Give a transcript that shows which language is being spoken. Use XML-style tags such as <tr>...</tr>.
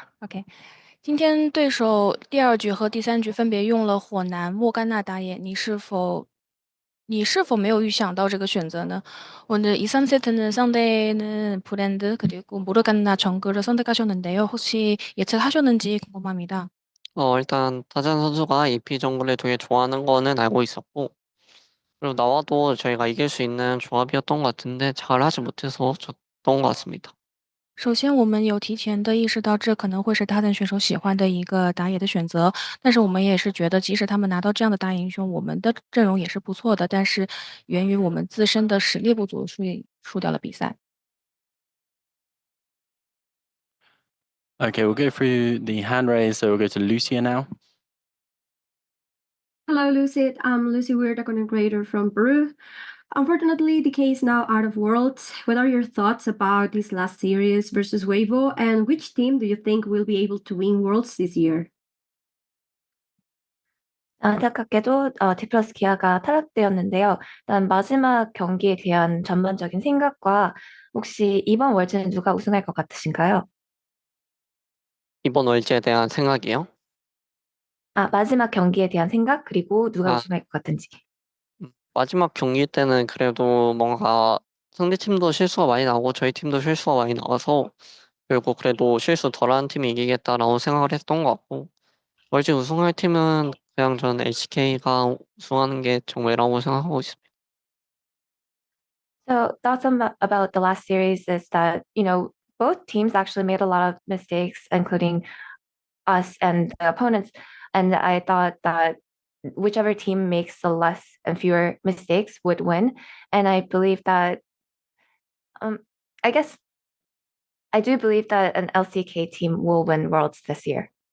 <zh>今天今天对手第二局和第三局分别用了火男、莫甘娜打野，你是否没有预想到这个选择呢?</zh> <ko>오늘 2, 3세트는 상대는 브랜드 그리고 모르간나 정글을 선택하셨는데요. 혹시 예측하셨는지 궁금합니다. 일단 타잔 선수가 EP 정글을 되게 좋아하는 거는 알고 있었고, 그리고 나와도 저희가 이길 수 있는 조합이었던 것 같은데 잘 하지 못해서 졌던 것 같습니다.</ko> <zh>首先，我们有提前的意识到这可能会是他的选手喜欢的一个打野的选择，但是我们也是觉得，即使他们拿到这样的大英雄，我们的阵容也是不错的，但是源于我们自身的实力不足，所以输掉了比赛。</zh> <en>Okay, we'll go through the hand raise. So we'll go to Lucia now. Hello, Lucid. I'm Lucy Weird, a content creator from Peru. Unfortunately, the case now out of Worlds. What are your thoughts about this last series versus Weibo, and which team do you think will be able to win Worlds this year?</en> <ko>안타깝게도 디플러스 기아가 탈락되었는데요. 일단 마지막 경기에 대한 전반적인 생각과 혹시 이번 월드는 누가 우승할 것 같으신가요? 이번 월제에 대한 생각이요? 마지막 경기에 대한 생각, 그리고 누가 아, 우승할 것 같은지. 마지막 경기 때는 그래도 뭔가 상대팀도 실수가 많이 나고 저희 팀도 실수가 많이 나와서 결국 그래도 실수 덜한 팀이 이기겠다라고 생각을 했던 것 같고, 월제 우승할 팀은 그냥 저는 HK가 우승하는 게 정말이라고 생각하고 있습니다.</ko> <en>So thoughts about the last series is that, both teams actually made a lot of mistakes, including us and the opponents. And I thought that whichever team makes the less and fewer mistakes would win. And I believe that, I guess I do believe that an LCK team will win Worlds this year.</en>